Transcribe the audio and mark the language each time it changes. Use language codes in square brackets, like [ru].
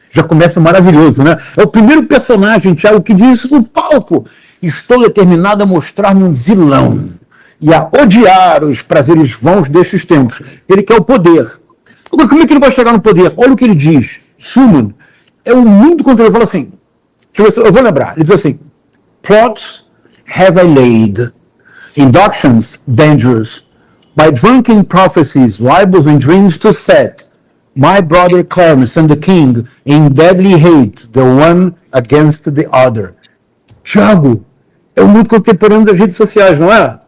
[pt] Já começa maravilhoso, né? É o primeiro personagem, Thiago, que diz isso no palco. Estou determinado a mostrar-me um vilão e a odiar os prazeres vãos destes tempos. Ele quer o poder. Agora, como é que ele vai chegar no poder? Olha o que ele diz. Suman é um mundo contra ele. Ele fala assim, eu vou lembrar, ele diz assim: [en] plots have I laid, inductions dangerous, by drunken prophecies, libels and dreams to set my brother Clarence and the king in deadly hate, the one against the other. [pt] Tiago, é o mundo contemporâneo das redes sociais, não é?